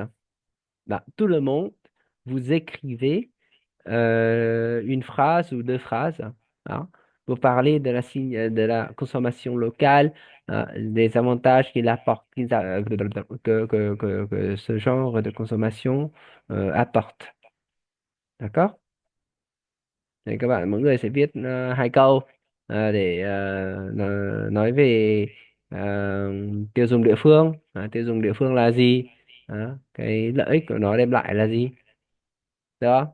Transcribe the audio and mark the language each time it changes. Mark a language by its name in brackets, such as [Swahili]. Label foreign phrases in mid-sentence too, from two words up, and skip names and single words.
[French] Ben, tout le monde, vous écrivez une phrase ou deux phrases, hein. Vous parlez de la consommation locale, hein, des avantages qu'il apporte, que ce genre de consommation apporte. D'accord? [Vietnamese] Thì các bạn mỗi người sẽ viết hai câu để nói về ờ, tiêu dùng địa phương. Tiêu dùng địa phương là gì? Cái lợi ích của nó đem lại là gì? Được không?